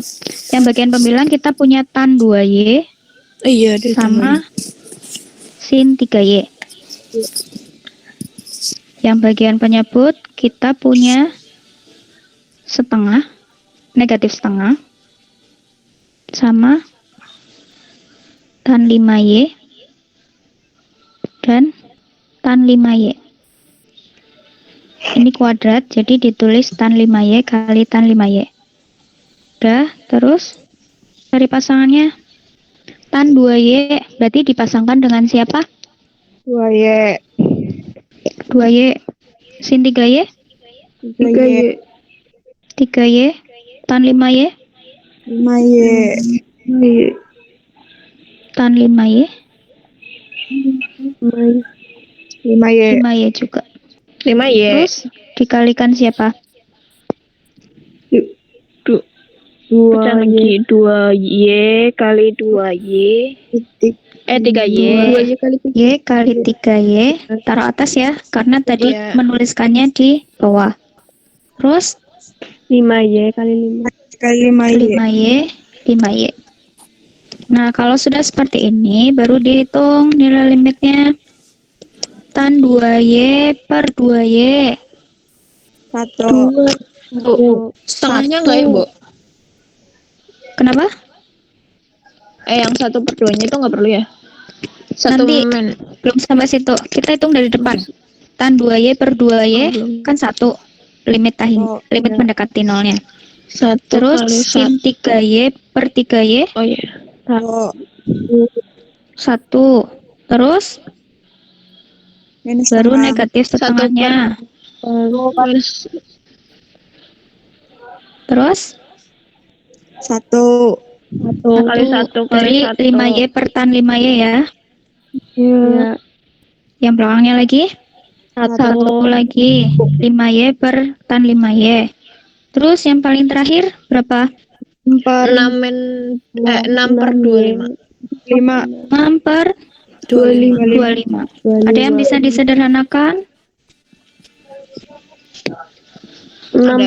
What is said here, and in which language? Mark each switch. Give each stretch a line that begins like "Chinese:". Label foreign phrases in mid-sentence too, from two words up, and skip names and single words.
Indonesian: Yang bagian pembilang kita punya tan 2Y Iya, sama sin 3Y. Yang bagian penyebut kita punya setengah, negatif setengah, sama tan 5Y dan tan 5Y. Ini kuadrat, jadi ditulis tan 5Y kali tan 5Y. Udah, terus cari pasangannya. Tan 2Y berarti dipasangkan dengan siapa? 2Y. 2Y. Sin 3Y? 3Y. 3Y. Tan 5Y? 5Y. Tan 5Y? 5Y. 5Y juga. 5Y. Terus dikalikan siapa? 2Y. 2Y kali 2Y. 3Y. 2Y kali 3. Y kali 3Y. Taruh atas ya, karena tadi Iya. menuliskannya di bawah. Terus 5Y kali 5. Kali 5Y, 5Y. Nah, kalau sudah seperti ini, baru dihitung nilai limitnya. Tan 2Y per 2Y. 1. Setengahnya enggak ya, Bu? Kenapa? Yang 1 per 2-nya itu enggak perlu ya? Nanti. Belum sampai situ. Kita hitung dari depan. Tan 2Y per 2Y kan 1. Limit limit mendekati nolnya. 1 Terus kali sin 3Y per 3Y. Oh iya. 1. Terus baru negatif setengahnya. Terus 1. Kali 1 kali dari 1. 5Y per tan 5Y ya. Iya. Yang belakangnya lagi 1 lagi 5Y per tan 5Y. Terus yang paling terakhir berapa? 6 per 25. 5. 6 per 25. Ada yang bisa disederhanakan? 6 Ada.